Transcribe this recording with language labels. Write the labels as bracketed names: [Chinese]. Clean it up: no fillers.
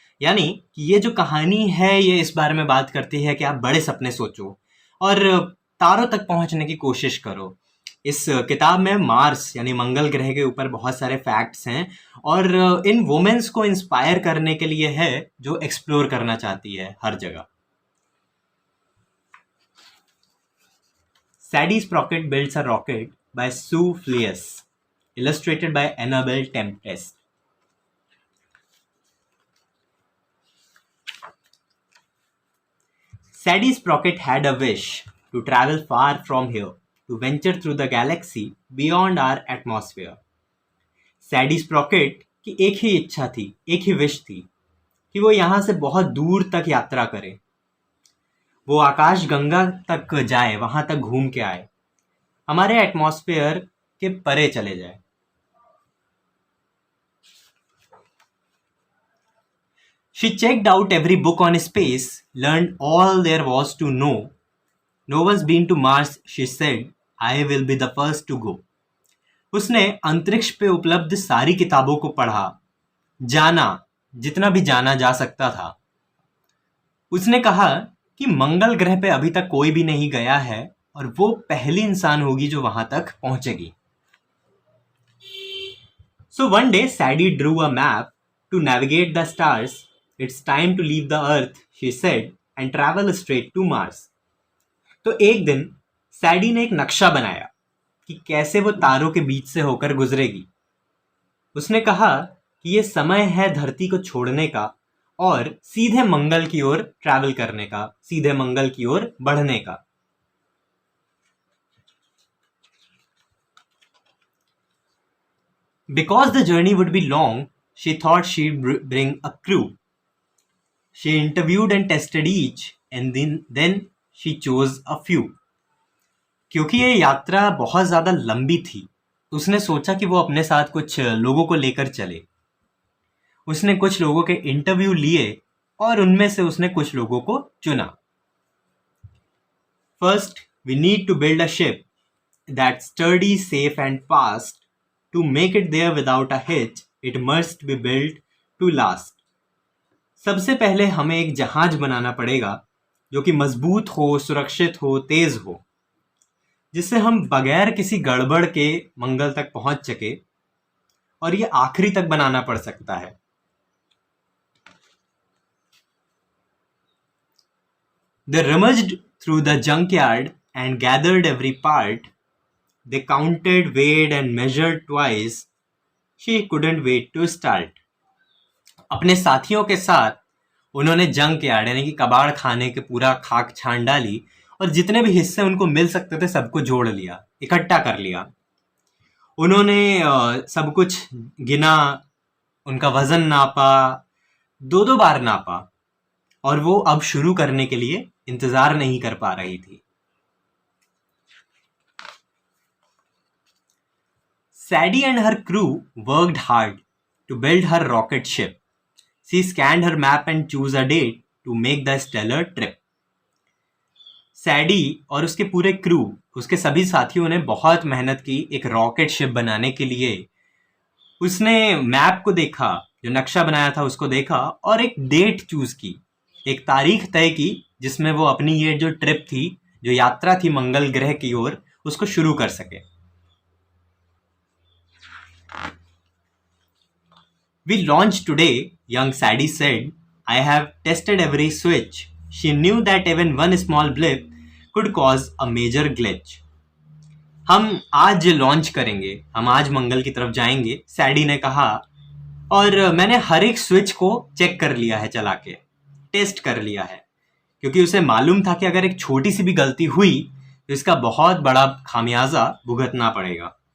[Hindi] यानी कि ये जो कहानी है ये इस बारे में बात करती है कि आप बड़े सपने सोचो और तारों तक पहुंचने की कोशिश करो। इस किताब में मार्स यानी मंगल ग्रह के ऊपर बहुत सारे फैक्ट्स हैं और इन वुमेन्स को इंस्पायर करने के लिए है जो एक्सप्लोर करना चाहती है हर जगह। [English] Sadie Sprocket builds a rocket by Sue Fliess, illustrated by Annabelle Tempest. Sadie Sprocket had a wish to travel far from here, to venture through the galaxy beyond our atmosphere. [Hindi] Sadie Sprocket की एक ही इच्छा थी, एक ही wish थी कि वो यहाँ से बहुत दूर तक यात्रा करे, वो आकाश गंगा तक जाए, वहां तक घूम के आए, हमारे एटमॉस्फेयर के परे चले जाए। [English] She checked out every book on space, learned all there was to know. No one's been to Mars, she said. I will be the first to go. [Hindi] उसने अंतरिक्ष पे उपलब्ध सारी किताबों को पढ़ा, जाना जितना भी जाना जा सकता था। उसने कहा कि मंगल ग्रह पे अभी तक कोई भी नहीं गया है और वो पहली इंसान होगी जो वहां तक पहुंचेगी। [English] So one day Sadie drew a map to navigate the stars. It's time to leave the earth, she said, and travel straight to Mars. [Hindi] तो एक दिन सैडी ने एक नक्शा बनाया कि कैसे वो तारों के बीच से होकर गुजरेगी। उसने कहा कि ये समय है धरती को छोड़ने का और सीधे मंगल की ओर ट्रैवल करने का, सीधे मंगल की ओर बढ़ने का। [English] Because the journey would be long, she thought she'd bring a crew. She interviewed and tested each, and then she chose a few. [Hindi] क्योंकि ये यात्रा बहुत ज़्यादा लंबी थी, उसने सोचा कि वो अपने साथ कुछ लोगों को लेकर चले। उसने कुछ लोगों के इंटरव्यू लिए और उनमें से उसने कुछ लोगों को चुना। [English] First, we need to build a ship that's sturdy, safe, and fast. To make it there without a hitch, it must be built to last. [Hindi] सबसे पहले हमें एक जहाज बनाना पड़ेगा जो कि मजबूत हो, सुरक्षित हो, तेज हो, जिससे हम बगैर किसी गड़बड़ के मंगल तक पहुंच सके, और ये आखिरी तक बनाना पड़ सकता है। [English] They rummaged through the junkyard and gathered every part. They counted, weighed and measured twice. She couldn't wait to start. [Hindi] अपने साथियों के साथ उन्होंने जंक यार्ड यानी कि कबाड़ खाने के पूरा खाक छान डाली और जितने भी हिस्से उनको मिल सकते थे सबको जोड़ लिया, इकट्ठा कर लिया। उन्होंने सब कुछ गिना, उनका वजन नापा, दो बार नापा और वो अब शुरू करने के लिए इंतजार नहीं कर पा रही थी। [English] Sadie and her crew worked hard to build her rocket ship. She scanned her map and chose a date to make the stellar trip. [Hindi] सैडी और उसके पूरे क्रू, उसके सभी साथियों ने बहुत मेहनत की एक रॉकेट शिप बनाने के लिए। उसने मैप को देखा, जो नक्शा बनाया था उसको देखा और एक डेट चूज की, एक तारीख तय की जिसमें वो अपनी ये जो ट्रिप थी, जो यात्रा थी मंगल ग्रह की ओर, उसको शुरू कर सके। [English] We launched today, young Sadie said. I have tested every switch. She knew that even one small blip could cause a major glitch. [Hindi] हम आज लॉन्च करेंगे, हम आज मंगल की तरफ जाएंगे, सैडी ने कहा, और मैंने हर एक स्विच को चेक कर लिया है, चला के टेस्ट कर लिया है, क्योंकि उसे मालूम था कि अगर एक छोटी सी भी गलती हुई तो इसका बहुत बड़ा खामियाजा भुगतना पड़ेगा।